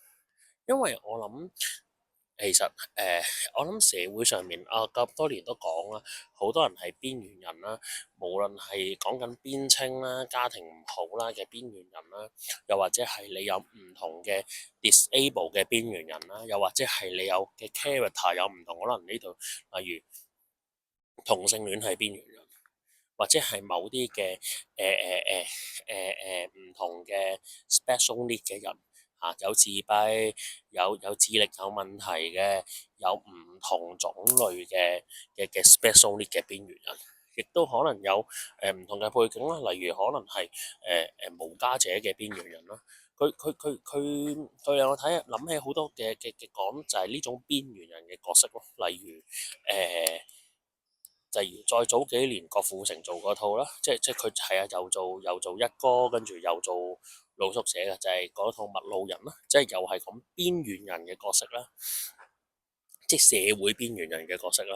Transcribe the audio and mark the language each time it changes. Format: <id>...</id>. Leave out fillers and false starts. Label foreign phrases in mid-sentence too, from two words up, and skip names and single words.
<yue>因為我諗其實我諗社會上面咁多年都講啦，好多人係邊緣人啦，無論係講緊邊青啦、家庭唔好啦嘅邊緣人啦，又或者係你有唔同嘅 disable 嘅邊緣人啦，又或者係你有嘅 character 有唔同，可能呢度例如同性戀係邊緣人，或者係某啲嘅唔同嘅</yue> <en>special need</en> <yue>嘅人有自閉、有智力有問題嘅，有唔同種類嘅</yue> <en>special need</en> <yue>嘅邊緣人，亦都可能有唔同嘅背景啦，例如可能係無家者嘅邊緣人啦。佢令我諗起好多嘅講就係呢種邊緣人嘅角色咯，例如例如再早幾年郭富城做嗰套啦，即佢係又做一哥，跟住又做露宿者嘅，就係嗰套麥路人啦，即係又係講邊緣人嘅角色啦，即係社會邊緣人嘅角色啦。</yue>